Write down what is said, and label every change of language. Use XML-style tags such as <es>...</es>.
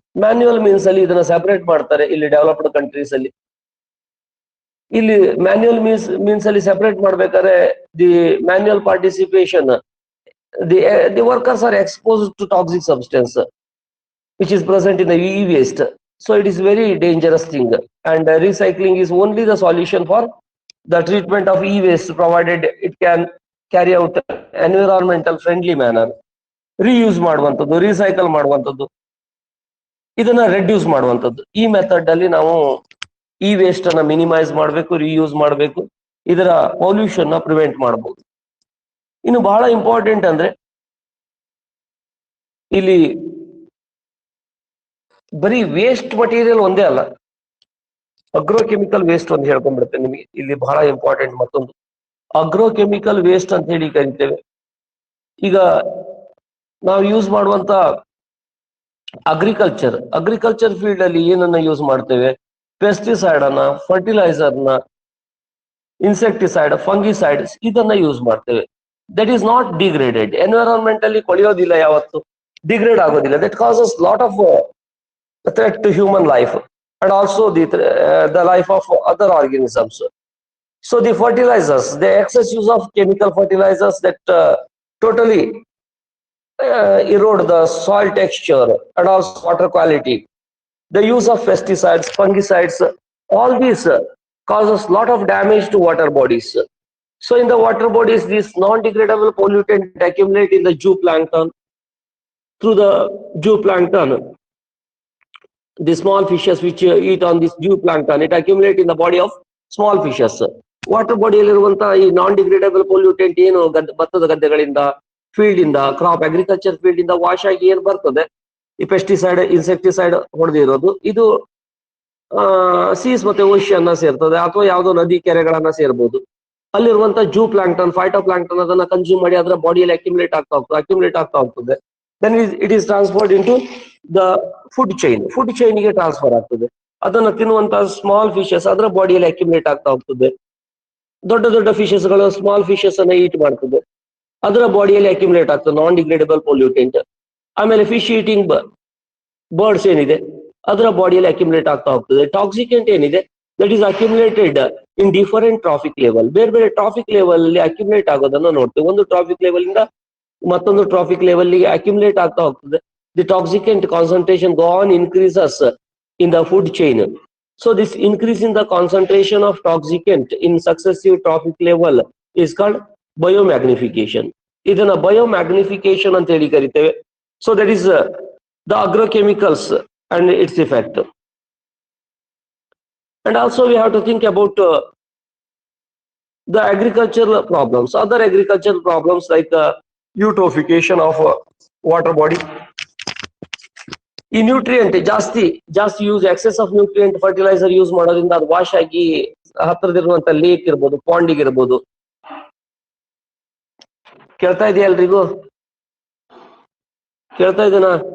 <kn>Manual means ಅಲ್ಲಿ ಇದನ್ನ separate ಮಾಡ್ತಾರೆ ಇಲ್ಲಿ ಡೆವಲಪ್ಡ್ ಕಂಟ್ರೀಸ್ ಅಲ್ಲಿ. ಇಲ್ಲಿ ಮ್ಯಾನ್ಯುಯಲ್ ಮೀನ್ಸ್ ಅಲ್ಲಿ ಸೆಪರೇಟ್ ಮಾಡ್ಬೇಕಾದ್ರೆ</kn> <en>The manual participation, the workers are exposed to toxic substance which is present in the e-waste. So it is very dangerous thing, and recycling is only the solution for the treatment of e-waste, provided it can carry out environmental friendly manner.</en> <kn>Reuse ಮಾಡುವಂಥದ್ದು, recycle ಮಾಡುವಂಥದ್ದು, ಇದನ್ನ reduce ಮಾಡುವಂಥದ್ದು. ಈ method ಅಲ್ಲಿ ನಾವು E waste ಅನ್ನ minimise ಮಾಡಬೇಕು, reuse ಮಾಡಬೇಕು, ಇದರ ಪೊಲ್ಯೂಷನ್ ನ ಪ್ರಿವೆಂಟ್ ಮಾಡಬಹುದು. ಇನ್ನು ಬಹಳ ಇಂಪಾರ್ಟೆಂಟ್ ಅಂದ್ರೆ ಇಲ್ಲಿ ಬರೀ ವೇಸ್ಟ್ ಮಟೀರಿಯಲ್ ಒಂದೇ ಅಲ್ಲ, ಅಗ್ರೋಕೆಮಿಕಲ್ ವೇಸ್ಟ್ ಅಂತ ಹೇಳ್ಕೊಂಡ್ಬಿಡುತ್ತೆ ನಿಮಗೆ. ಇಲ್ಲಿ ಬಹಳ ಇಂಪಾರ್ಟೆಂಟ್ ಮತ್ತೊಂದು ಅಗ್ರೋಕೆಮಿಕಲ್ ವೇಸ್ಟ್ ಅಂತ ಹೇಳಿ ಕರಿತೇವೆ. ಈಗ ನಾವು ಯೂಸ್ ಮಾಡುವಂತ ಅಗ್ರಿಕಲ್ಚರ್ ಫೀಲ್ಡ್ ಅಲ್ಲಿ ಏನನ್ನ ಯೂಸ್ ಮಾಡ್ತೇವೆ? ಪೆಸ್ಟಿಸೈಡ್ ಅನ್ನ, ಫರ್ಟಿಲೈಸರ್ನ, ಇನ್ಸೆಕ್ಟಿಸೈಡ್, ಫಂಗಿಸೈಡ್ಸ್ ಇದನ್ನ ಯೂಸ್ ಮಾಡ್ತೇವೆ.</kn> <en>that is not degraded,</en> <kn>environment ಅಲ್ಲಿ ಕೊಳೆಯೋದಿಲ್ಲ, ಯಾವತ್ತು ಡಿಗ್ರೇಡ್ ಆಗೋದಿಲ್ಲ.</kn> <en>That causes lot of threat to human life and also the life of other organisms. So the fertilizers, the excess use of chemical fertilizers that totally erode the soil texture and also water quality. The use of pesticides, fungicides, all these causes lot of damage to water bodies. So in the water bodies, these non-degradable pollutants accumulate in the zooplankton. Through the zooplankton, the small fishes which eat on this zooplankton, it accumulate in the body of small fishes.</en> <kn>Water ಬಾಡಿಯಲ್ಲಿರುವಂತಹ ಈ ನಾನ್ degradable pollutant ಏನು ಭತ್ತದ ಗದ್ದೆಗಳಿಂದ, field ಇಂದ, crop agriculture field ಇಂದ wash ಆಗಿ ಏನ್ ಬರ್ತದೆ, ಈ pesticide, insecticide ಹೊಡೆದಿರೋದು, ಇದು ಸೀಸ್ ಮತ್ತೆ ಓಷಿಯನ್ನ ಸೇರ್ತದೆ, ಅಥವಾ ಯಾವುದೋ ನದಿ ಕೆರೆಗಳನ್ನ ಸೇರ್ಬೋದು. ಅಲ್ಲಿರುವಂತಹ ಜೂ ಪ್ಲಾಂಕ್ಟನ್, ಫೈಟೋ ಪ್ಲಾಂಕ್ಟನ್ ಅದನ್ನ ಕನ್ಸ್ಯೂಮ್ ಮಾಡಿ ಅದರ ಬಾಡಿಯಲ್ಲಿ ಅಕ್ಯುಮುಲೇಟ್ ಆಗ್ತಾ ಹೋಗ್ತದೆ.</kn> <en>then it is transferred into the food chain</en> <kn>ಗೆ ಟ್ರಾನ್ಸ್ಫರ್ ಆಗ್ತದೆ. ಅದನ್ನ ತಿನ್ನುವಂತಹ ಸ್ಮಾಲ್ ಫಿಶಸ್ ಅದರ ಬಾಡಿಯಲ್ಲಿ ಅಕ್ಯುಮುಲೇಟ್ ಆಗ್ತಾ ಹೋಗ್ತದೆ. ದೊಡ್ಡ ಫಿಶಸ್ ಗಳು ಸ್ಮಾಲ್ ಫಿಶಸ್ ಅನ್ನ ಈಟ್ ಮಾಡ್ತದೆ, ಅದರ ಬಾಡಿಯಲ್ಲಿ ಅಕ್ಯುಮುಲೇಟ್ ಆಗ್ತದೆ ನಾನ್ ಡಿಗ್ರೇಡಬಲ್ ಪೊಲ್ಯೂಟೆಂಟ್. ಆಮೇಲೆ ಫಿಶ್ ಈಟಿಂಗ್ ಬರ್ಡ್ಸ್ ಏನಿದೆ ಅದರ ಬಾಡಿಯಲ್ಲಿ ಅಕ್ಯುಮುಲೇಟ್ ಆಗ್ತಾ ಹೋಗ್ತದೆ. ಟಾಕ್ಸಿಕೆಂಟ್ ಏನಿದೆ</kn> <en>that is accumulated in different trophic level,</en> <kn>ಬೇರೆ ಟ್ರಾಫಿಕ್ ಲೆವೆಲ್ ಅಲ್ಲಿ ಅಕ್ಯುಮುಲೇಟ್ ಆಗೋದನ್ನ ನೋಡ್ತೇವೆ. ಒಂದು ಟ್ರಾಫಿಕ್ ಲೆವೆಲ್ ಇಂದ ಮತ್ತೊಂದು ಟ್ರಾಫಿಕ್ ಲೆವೆಲ್ ಗೆ ಅಕ್ಯುಮುಲೇಟ್ ಆಗ್ತಾ ಹೋಗ್ತದೆ.</kn> <en>The toxicant concentration go on increases in the food chain. So this increase in the concentration of toxicant in successive trophic level is called biomagnification.</en> <kn>ಇದನ್ನ biomagnification ಅಂತ ಹೇಳಿ ಕರಿತೇವೆ.</kn> <en>So that is the agrochemicals and its effect. And also we have to think about the agricultural problems, other agricultural problems like eutrophication of water body.</en> <kn>ಈ nutrient ಜಾಸ್ತಿ use,</kn> <en>excess of nutrient fertilizer</en> <kn>use ಮಾಡೋದ್ರಿಂದ ಅದು wash ಆಗಿ ಹತ್ರದಿರುವಂತ lake ಇರ್ಬೋದು, ಪಾಂಡಿಗೆ ಇರ್ಬೋದು. ಕೇಳ್ತಾ ಇದೆಯಾ ಎಲ್ರಿಗೂ? ಕೇಳ್ತಾ ಇದೆನಾ?</kn>